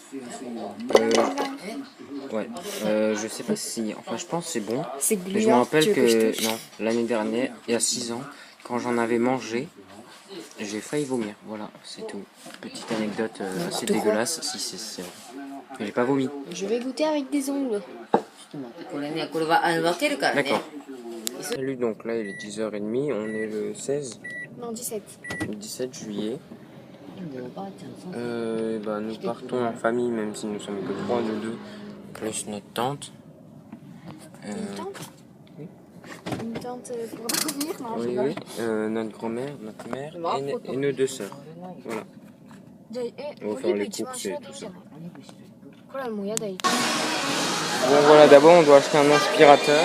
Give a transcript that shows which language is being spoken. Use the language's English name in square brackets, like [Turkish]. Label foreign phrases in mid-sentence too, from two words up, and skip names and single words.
[French] Ouais. Je sais pas si. Enfin, je pense que c'est bon. C'est Mais je me gluant. rappelle Tu veux que je touche non, l'année dernière, il y a 6 ans, quand j'en avais mangé, j'ai failli vomir. Voilà, c'est tout. Petite anecdote assez de quoi? dégueulasse. Si, c'est vrai. Mais j'ai pas vomi. Je vais goûter avec des ongles. [Japanese] これね、これは分けるからね。 [French] D'accord. Salut, donc là il est 10h30, on est le 16, Non, 17. le 17 juillet. [Japanese] でおばあちゃんそうそう。 [French] Ben, nous partons en famille, même si nous sommes que 3, nous deux, plus notre tante. Une tante oui. Une tante pour dormir, non? Oui, oui. Notre grand-mère, notre mère et nos 2 sœurs. Voilà. On va faire les courses et tout ça. Bon voilà, d'abord on doit acheter un aspirateur.